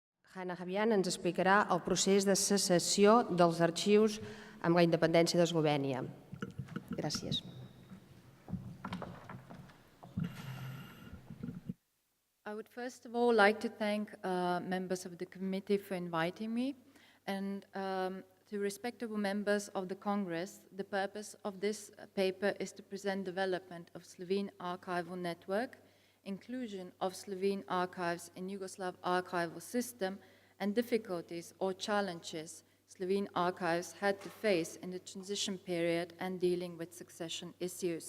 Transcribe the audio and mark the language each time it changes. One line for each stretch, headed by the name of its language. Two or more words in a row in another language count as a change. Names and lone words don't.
Catalan: Hana Habjan ens explicarà el procés de secessió dels arxius amb la independència d'Eslovènia. Gràcies.
English: I would first of all like to thank members of the committee for inviting me, and to respectable members of the Congress, the purpose of this paper is to present development of Slovene archival network, inclusion of Slovene archives in Yugoslav archival system, and difficulties or challenges Slovene archives had to face in the transition period and dealing with succession issues.